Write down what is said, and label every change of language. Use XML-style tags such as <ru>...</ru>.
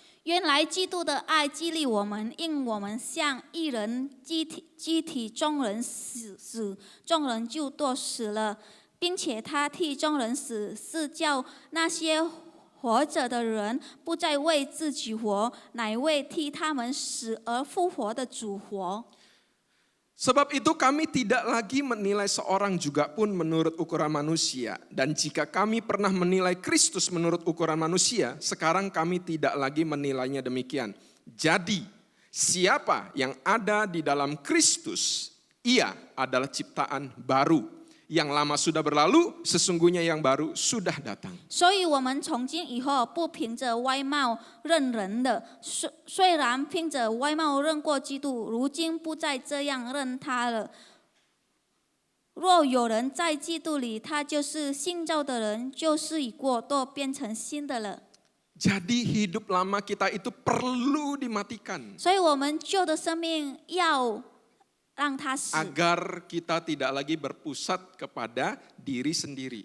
<zh>原来基督的爱激励我们，因我们像一人机体众人死，众人就都死了，并且他替众人死，是叫那些活着的人不再为自己活，乃为替他们死而复活的主活。</zh> <id>Sebab itu kami tidak lagi menilai seorang juga pun menurut ukuran manusia. Dan jika kami pernah menilai Kristus menurut ukuran manusia, sekarang kami tidak lagi menilainya demikian. Jadi, siapa yang ada di dalam Kristus, ia adalah ciptaan baru. Yang lama sudah berlalu, sesungguhnya yang baru sudah datang.</id> <zh>所以我们从今以后不凭着外貌认人的，虽然凭着外貌认过基督，如今不再这样认他了。若有人在基督里，他就是新造的人，旧事已过，都变成新的了。</zh> <id>Jadi hidup lama kita itu perlu dimatikan.</id> <zh>所以我们旧的生命要让它死，</zh> <id>Agar kita tidak lagi berpusat kepada diri sendiri.</id>